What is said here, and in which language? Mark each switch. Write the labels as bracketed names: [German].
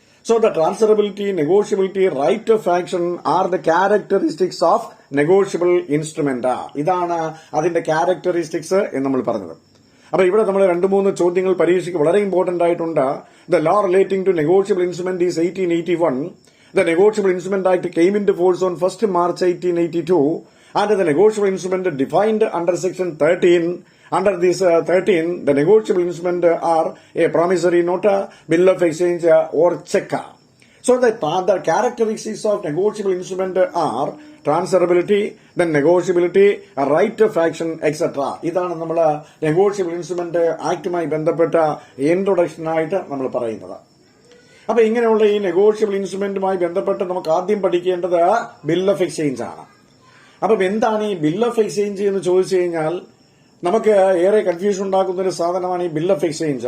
[English] So the transferability, negotiability, right of action are the characteristics of negotiable instrument. [Malayalam] ഇതാണ് അതിന്റെ characteristics എന്ന് നമ്മൾ പറഞ്ഞത്. അപ്പൊ ഇവിടെ നമ്മൾ 2-3 ചോദ്യങ്ങൾ പരീക്ഷയ്ക്ക് വളരെ ഇമ്പോർട്ടന്റ് ആയിട്ടുണ്ട്. [English] The law relating to negotiable instrument is 1881. The Negotiable Instrument Act came into force on 1 March 1882, and the negotiable instrument defined under Section 13. Under this 13, the negotiable instrument are a promissory note, bill of exchange, or check. So the characteristics of negotiable instrument are transferability, then negotiability, right of action, etc. [Malayalam] ഇതാണ് നമ്മൾ negotiable instrument ആക്ടുമായി ബന്ധപ്പെട്ട introduction ആയിട്ട് നമ്മൾ പറയുന്നത്. അപ്പൊ ഇങ്ങനെയുള്ള ഈ negotiable ഇൻസ്ട്രുമെന്റുമായി ബന്ധപ്പെട്ട് നമുക്ക് ആദ്യം പഠിക്കേണ്ടത് ബിൽ ഓഫ് എക്സ്ചേഞ്ച് ആണ്. അപ്പൊ എന്താണ് ഈ ബിൽ ഓഫ് എക്സ്ചേഞ്ച് എന്ന് ചോദിച്ചു കഴിഞ്ഞാൽ നമുക്ക് ഏറെ കൺഫ്യൂഷൻ ഉണ്ടാക്കുന്ന ഒരു സാധനമാണ് ഈ ബിൽ ഓഫ് എക്സ്ചേഞ്ച്.